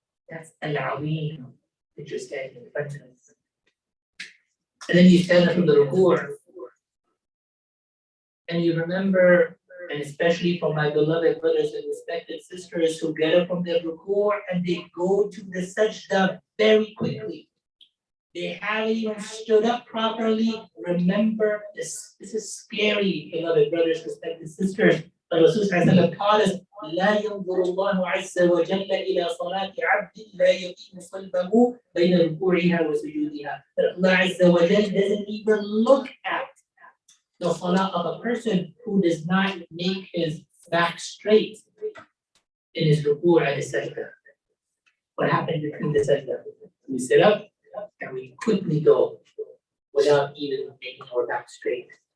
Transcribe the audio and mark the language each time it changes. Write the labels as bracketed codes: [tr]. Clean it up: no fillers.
[en] That's al-Azim that you're standing in front of. And then you stand up from the ruku', and you remember, and especially for my beloved brothers and respected sisters who get up from their ruku' and they go to the sajda very quickly. They haven't even stood up properly. Remember, this is scary, beloved brothers, respected sisters. But Rasul taught us, [ar] لا ينظر الله عز وجل إلى صلاة عبد لا يقيم صلبه بين ركوعها وسجودها. [en] That Allah Azza wa Jal doesn't even look at the salah of a person who does not make his back straight in his ruku' and his sajda. What happened between the sajda? We sit up and we quickly go without even making our back straight.